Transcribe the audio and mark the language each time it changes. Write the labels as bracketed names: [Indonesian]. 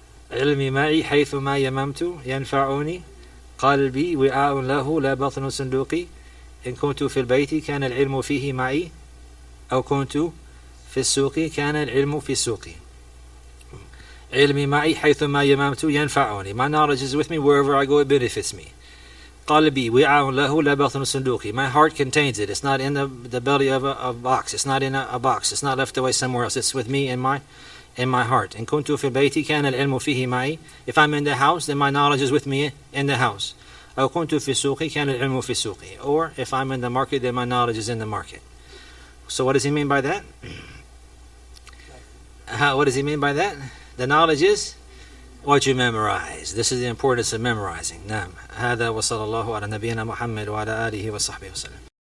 [Arabic] علمي معي حيثما يممت ينفعني قلبي وعاء له لا بطن صندوقي إن كنت في البيت كان العلم فيه معي أو كنت في السوق كان العلم في السوق. علمي معي حيثما يممت ينفعني. [English] My knowledge is with me wherever I go, it benefits me. [Arabic] قلبي وعاء له لا بطن صندوقي. [English] My heart contains it. It's not in the belly of a box. It's not in a box. It's not left away somewhere else. It's with me in my heart. [Arabic] إن كنت في البيت كان العلم فيه معي. [English] If I'm in the house, then my knowledge is with me in the house. [Arabic] أو كنت في السوق كان العلم في السوق. [English] Or if I'm in the market, then my knowledge is in the market. So what does he mean by that? What does he mean by that? The knowledge is what you memorize. This is the importance of memorizing. [Arabic] نعم. هذا وصلى الله على نبينا محمد وعلى آله وصحبه وسلم.